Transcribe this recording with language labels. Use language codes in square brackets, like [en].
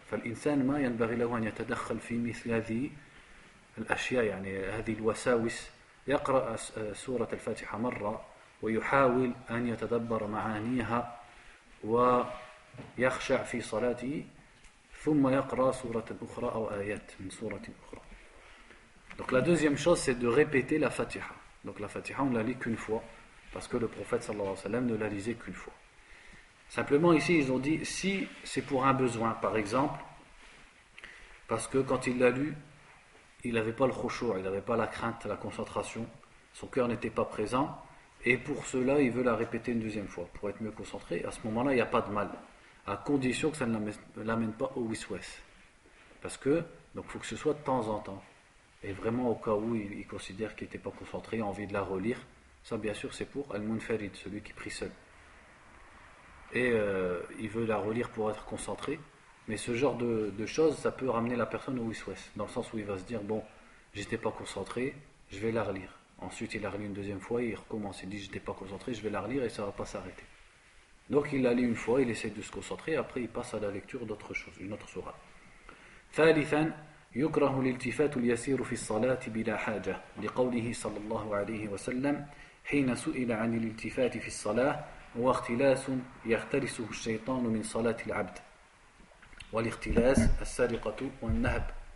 [ar] فالإنسان ما ينبغي له أن يتدخل في مثل هذه الأشياء، يعني هذه الوساوس. يقرأ سورة الفاتحة مرة ويحاول أن يتدبر معانيها ويخشع في صلاته، ثم يقرأ سورة أخرى أو آيات من سورة أخرى. [fr] Donc la deuxième chose c'est de répéter la Fatiha. Donc la Fatiha on ne la lit qu'une fois, parce que le prophète [ar] sallallahu alayhi wa sallam [fr] ne la lisait qu'une fois. Simplement ici ils ont dit si c'est pour un besoin, par exemple parce que quand il l'a lu il n'avait pas le khushu', il n'avait pas la crainte, la concentration, son cœur n'était pas présent, et pour cela il veut la répéter une deuxième fois pour être mieux concentré. À ce moment là il n'y a pas de mal, à condition que ça ne l'amène pas au wiswas, parce que donc il faut que ce soit de temps en temps, et vraiment au cas où il considère qu'il n'était pas concentré, a envie de la relire. Ça bien sûr c'est pour al-munfarid, celui qui prie seul, et il veut la relire pour être concentré. Mais ce genre de choses, ça peut ramener la personne au wiswas, dans le sens où il va se dire bon, j'étais pas concentré, je vais la relire. Ensuite il la relit une deuxième fois, il recommence, il dit j'étais pas concentré, je vais la relire, et ça va pas s'arrêter. Donc il la lit une fois, il essaie de se concentrer, après il passe à la lecture d'autre chose, une autre sourate. [ar] ثالثا يكره الالتفات اليسير في الصلاة بلا حاجة لقوله صلى الله عليه وسلم حين سئل عن الالتفات في الصلاة هو اختلاس يختلسه الشيطان من صلاة العبد، والاختلاس السرقة والنهب.